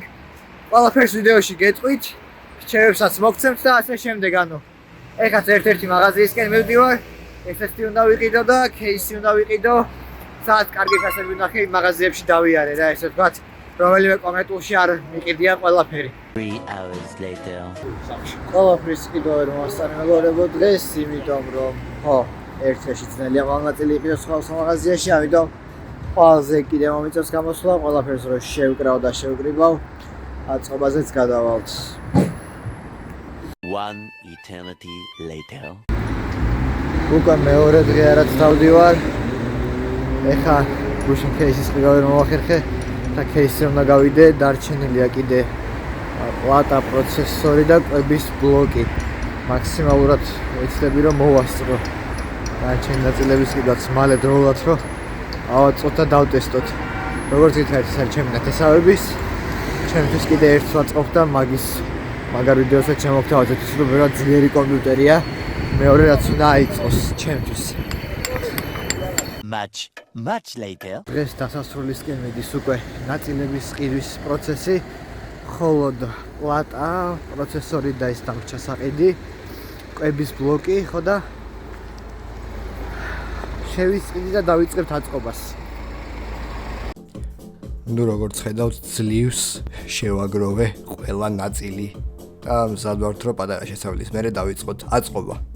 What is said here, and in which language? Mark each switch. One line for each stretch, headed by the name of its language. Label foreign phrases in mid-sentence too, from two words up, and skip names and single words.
Georgian: ყველაფერს ვიდეოში გეტყვით, რჩევებსაც მოგცემთ და ასე შემდეგ. ანუ ეხაც ერთ-ერთი მაღაზიისკენ მივდივარ. ესეთი უნდა ვიყიდო და кейსი უნდა ვიყიდო. სადაც კარგი ფასები უნდა ხი მაღაზიებში დავიარე რა, ესე ვთქვათ, რომელიმე კომენტულში არ მიყიდია ყველაფერი.
English: 3 hours later.
Georgian: ყველაფრის კიდევ ვერ მოვასწარე მეგობრებო დღეს, იმიტომ რომ ერთ-ერთი ძნელია მაღაზია იყიდოს სხვა მაღაზიაში, ამიტომ ყველაზე კიდევ მომიწევს გამოსვლა, ყველაფერს რო შევკრავ და შევკრიბავ, აწყობაზეც გადავალთ.
English: 1 eternity later.
Georgian: უკვე მეორე დღეა რაც დავდივარ. ეხა გუშინ кейსის ყიდავ მომახერხე და кейსი უნდა გავიდე, დარჩენილია კიდე პლატა, პროცესორი და კვების ბლოკი. მაქსიმალურად ვეცდები რომ მოვასწრო. დარჩენილი ნაწილების კიდაც მალე დროულად რომ ავაწყოთ და დავტესტოთ. როგორც ითხრათ, ეს არის ჩემი ნათესავების. ჩემთვის კიდე ერთს ვაწყობ და მაგარ ვიდეოსაც შემოგთავაზებთ, რომ ბევრად ძლიერი კომპიუტერია. მეორე რაც უნდა აიწყოს ჩემთვის.
English: Much later.
Georgian: დღეს დასასრულისკენ მიდის უკვე ნაწილების ყიდვის პროცესი, ხოლო პლატა, პროცესორი და ის დამრჩა საყიდი, კვების ბლოკი, ხო და შევისყიდი და დავიწყებთ აწყობას. ნუ როგორც ხედავთ, ძლივს შევაგროვე ყველა ნაწილი და მზად ვართ რომ პატარა შესავლის მერე დავიწყოთ აწყობა.